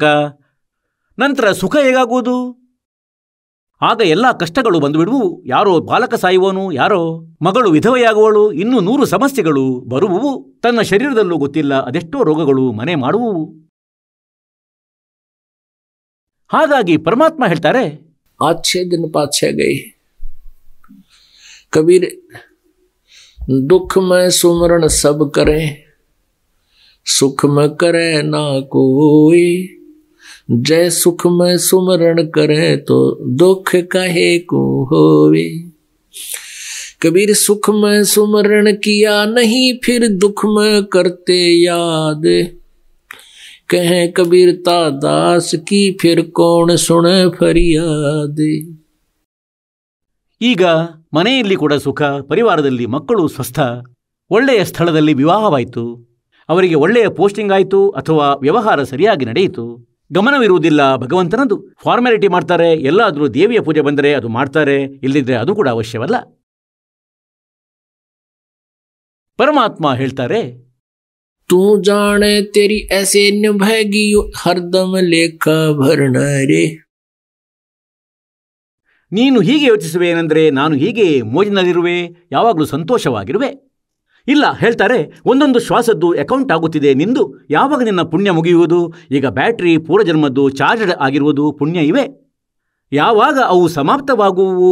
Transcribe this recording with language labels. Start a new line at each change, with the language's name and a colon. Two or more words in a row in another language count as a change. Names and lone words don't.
Kannada: ನಂತರ ಸುಖ ಹೇಗಾಗುವುದು? ಆಗ ಎಲ್ಲ ಕಷ್ಟಗಳು ಬಂದುಬಿಡುವು. ಯಾರೋ ಬಾಲಕ ಸಾಯುವನು, ಯಾರೋ ಮಗಳು ವಿಧವೆಯಾಗುವಳು, ಇನ್ನೂ 100 ಸಮಸ್ಯೆಗಳು ಬರುವುವು. ತನ್ನ ಶರೀರದಲ್ಲೂ ಗೊತ್ತಿಲ್ಲ ಅದೆಷ್ಟೋ ರೋಗಗಳು ಮನೆ ಮಾಡುವುವು. ಹಾಗಾಗಿ ಪರಮಾತ್ಮ ಹೇಳ್ತಾರೆ,
Hindi: अच्छे दिन पाछे गए कबीर, दुख में सुमरण सब करे, सुख में करे ना कोई, जय सुख में सुमरण करे तो दुख काहे को होवे। कबीर सुख में सुमरण किया नहीं, फिर दुख में करते याद, कहें कबीरता दास की फिर कौन सुने फरियाद।
Kannada: ಈಗ ಮನೆಯಲ್ಲಿ ಕೂಡ ಸುಖ, ಪರಿವಾರದಲ್ಲಿ ಮಕ್ಕಳು ಸ್ವಸ್ಥ, ಒಳ್ಳೆಯ ಸ್ಥಳದಲ್ಲಿ ವಿವಾಹವಾಯಿತು, ಅವರಿಗೆ ಒಳ್ಳೆಯ ಪೋಸ್ಟಿಂಗ್ ಆಯಿತು, ಅಥವಾ ವ್ಯವಹಾರ ಸರಿಯಾಗಿ ನಡೆಯಿತು. ಗಮನವಿರುವುದಿಲ್ಲ ಭಗವಂತನದು. ಫಾರ್ಮ್ಯಾಲಿಟಿ ಮಾಡ್ತಾರೆ. ಎಲ್ಲಾದರೂ ದೇವಿಯ ಪೂಜೆ ಬಂದರೆ ಅದು ಮಾಡ್ತಾರೆ, ಇಲ್ಲದಿದ್ದರೆ ಅದು ಕೂಡ ಅವಶ್ಯವಲ್ಲ. ಪರಮಾತ್ಮ ಹೇಳ್ತಾರೆ,
Hindi: तू जाने तेरी ऐसे निभेगी हरदम लेखा भरना रे।
Kannada: ನೀನು ಹೀಗೆ ಯೋಚಿಸುವೇನೆಂದರೆ ನಾನು ಹೀಗೆ ಮೋಜಿನಲ್ಲಿರುವೆ, ಯಾವಾಗಲೂ ಸಂತೋಷವಾಗಿರುವೆ. ಇಲ್ಲ, ಹೇಳ್ತಾರೆ, ಒಂದೊಂದು ಶ್ವಾಸದ್ದು ಅಕೌಂಟ್ ಆಗುತ್ತಿದೆ ನಿಂದು. ಯಾವಾಗ ನಿನ್ನ ಪುಣ್ಯ ಮುಗಿಯುವುದು? ಈಗ ಬ್ಯಾಟ್ರಿ ಪೂರ್ವಜನ್ಮದ್ದು ಚಾರ್ಜ್ಡ್ ಆಗಿರುವುದು ಪುಣ್ಯ ಇವೆ. ಯಾವಾಗ ಅವು ಸಮಾಪ್ತವಾಗುವು?